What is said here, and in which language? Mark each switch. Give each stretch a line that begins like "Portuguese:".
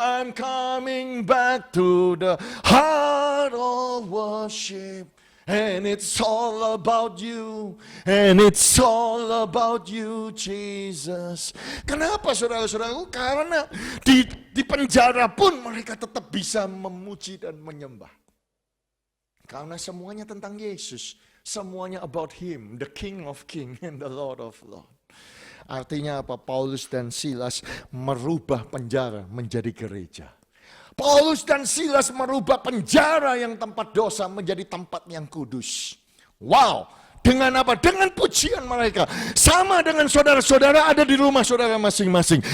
English: I'm coming back to the heart of worship. And it's all about you. And it's all about you, Jesus.
Indonesian: Kenapa saudara-saudaraku? Karena di penjara pun mereka tetap bisa memuji dan menyembah. Karena semuanya tentang Yesus. Semuanya
English: about Him, the King of Kings and the Lord of Lords.
Indonesian: Artinya apa? Paulus dan Silas merubah penjara menjadi gereja. Paulus dan Silas merubah penjara yang tempat dosa menjadi tempat yang kudus. Wow, dengan apa? Dengan pujian mereka. Sama dengan saudara-saudara ada di rumah saudara masing-masing.